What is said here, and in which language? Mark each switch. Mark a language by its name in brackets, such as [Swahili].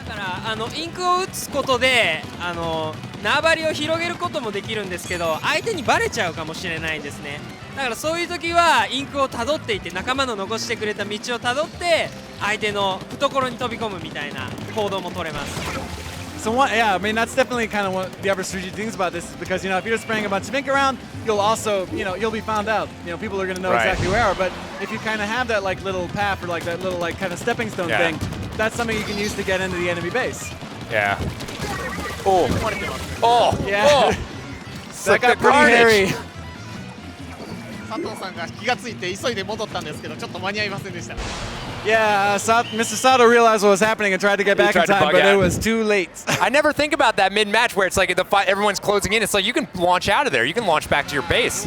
[Japanese] だからインクを打つことで縄張りを広げることもできるんですけど相手にバレちゃうかもしれないんですね。だからそういう時はインクをたどっていって仲間の残してくれた道をたどって相手の懐に飛び込むみたいな行動も取れます。 [English] So yeah, I mean that's definitely kind of what the other strategic things about this is because if you're just spraying a bunch of ink around, you'll also you'll be found out. People are going to know exactly where you are. But if you kind of have that like little path or like that little like kind of stepping stone thing, that's something you can use to get into the enemy base. Yeah. Oh. Oh. Yeah. Oh. That got pretty hairy. [Japanese] 佐藤さんが気がついて急いで戻ったんですけどちょっと間に合いませんでした。 [English] Yeah, Mr. Sato realized what was happening and tried to get back in time, but it was too late. I never think about that mid-match where it's like the fight, everyone's closing in. It's like you can launch out of there. You can launch back to your base.